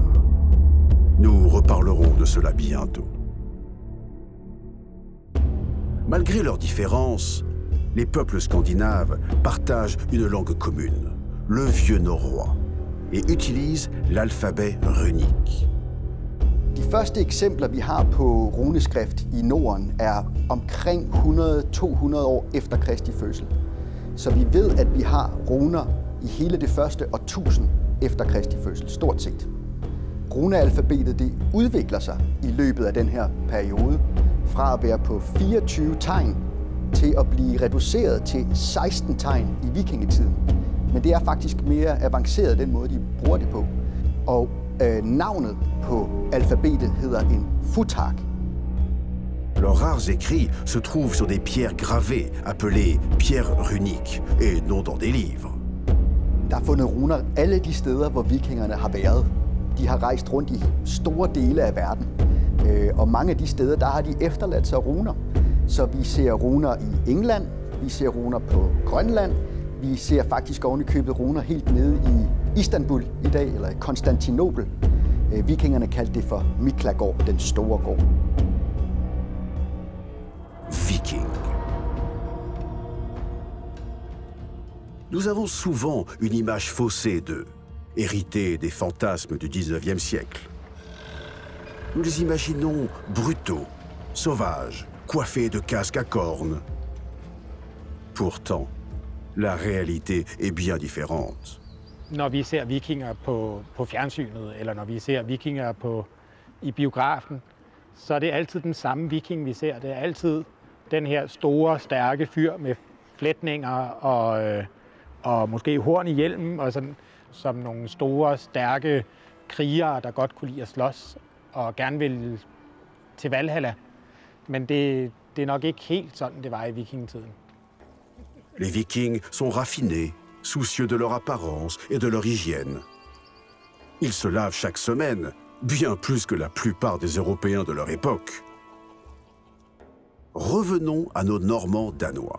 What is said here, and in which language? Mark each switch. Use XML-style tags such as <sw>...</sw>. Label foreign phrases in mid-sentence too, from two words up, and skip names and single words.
<fr>Nous reparlerons de cela bientôt. Malgré leurs différences, les peuples scandinaves partagent une langue commune, le vieux norrois, et utilisent l'alphabet runique.</fr> <da>De første eksempler, vi har på runeskrift i Norden, er omkring 100-200 år efter Kristi fødsel. Så vi ved, at vi har runer i hele det første årtusind efter Kristi fødsel, stort set. Runealfabetet det udvikler sig i løbet af den her periode, fra at være på 24 tegn til at blive reduceret til 16 tegn i vikingetiden. Men det er faktisk mere avanceret den måde, de bruger det på. Og navnet på alfabetet hedder en futhark.</da> <fr>Leurs rares écrits se trouvent sur des pierres gravées, appelées pierres runiques, et non dans des livres.</fr> <da>Der er fundet runer alle de steder, hvor vikingerne har været. De har rejst rundt i store dele af verden. Og mange af de steder, der har de efterladt sig runer. Så vi ser runer i England, vi ser runer på Grønland, vi ser faktisk ovenikøbet runer helt nede i Istanbul i dag, eller i Konstantinopel. Vikingerne kaldte det for Miklagård, den store gård. Viking.</da> <fr>Nous avons souvent une image faussée d'eux, héritée des fantasmes du 19e siècle. Nous les imaginons brutaux, sauvages, coiffés de casques à cornes. Pourtant, la réalité est bien différente.</fr> <da>Når vi ser vikinger på fjernsynet, eller når vi ser vikinger i biografen, så er det altid den samme viking, vi ser. Det er altid den her store, stærke fyr med flætninger og måske horn i hjelmen, og sådan, som nogle store, stærke krigere, der godt kunne lide at slås og gerne ville til Valhalla. Men det er nok ikke helt sådan, det var i vikingetiden.</da> <fr>Les Vikings sont raffinés, soucieux de leur apparence et de leur hygiène. Ils se lavent chaque semaine, bien plus que la plupart des Européens de leur époque. Revenons à nos Normands danois.</fr>